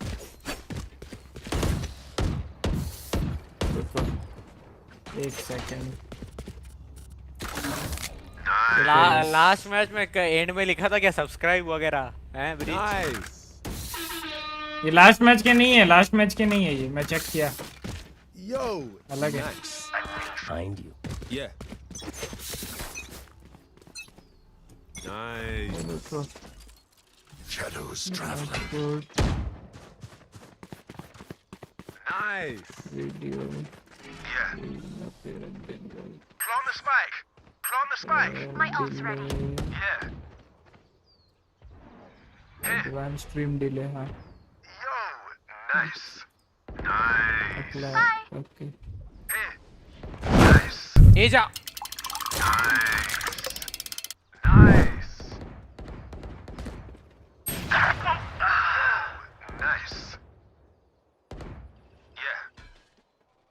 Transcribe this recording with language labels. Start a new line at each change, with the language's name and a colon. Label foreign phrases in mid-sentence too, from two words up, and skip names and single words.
Hindi: एक सेकंड।
English: last match
Hindi: में एंड में लिखा था क्या सब्सक्राइब वगैरह हैं ब्रीच? ये
English: last match
Hindi: के नहीं है,
English: last match
Hindi: के नहीं है ये, मैं चेक किया। अलग है।
English: Find you. Yeah. Nice. Shadows traveling. Nice. Video. Yeah. Plant the spike. Plant the spike. My ult's ready. Yeah. Advanced stream delay, हाँ। Yo, nice. Nice. Okay. Nice.
Hindi: ए जा।
English: Nice. Nice. Nice. Yeah.